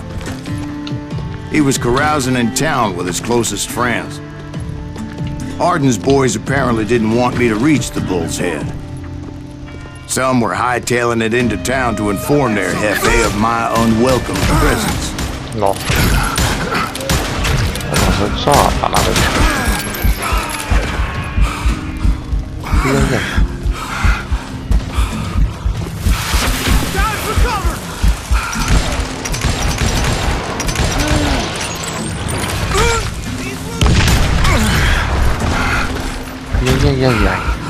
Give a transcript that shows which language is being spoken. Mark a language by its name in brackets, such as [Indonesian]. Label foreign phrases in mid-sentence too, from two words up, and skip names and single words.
[English] He was carousing in town with his closest friends. Hardin's boys apparently didn't want me to reach the Bull's Head. Some were hightailing it into town to inform their jefe of my unwelcome presence. [Finnish] No. Tämä on se saatana nyt. Kyllä. Jäi.